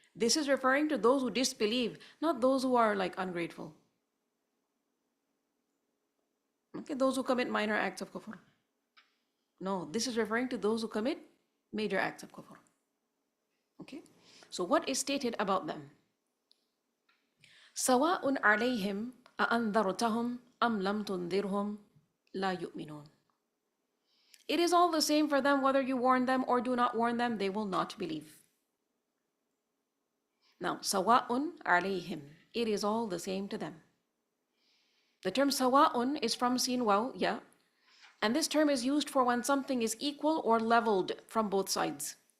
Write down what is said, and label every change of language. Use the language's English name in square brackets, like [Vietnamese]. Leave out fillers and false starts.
[English] This is referring to those who disbelieve, not those who are like ungrateful. Okay, those who commit minor acts of kufr. No, this is referring to those who commit major acts of kufr. Okay, so what is stated about them? [Arabic] سواء عليهم أأنذرتهم أم لم تنذرهم لا يؤمنون. [English] It is all the same for them whether you warn them or do not warn them, they will not believe. Now, sawa'un alayhim, it is all the same to them. The term sawa'un is from sin waw, yeah, and this term is used for when something is equal or leveled from both sides.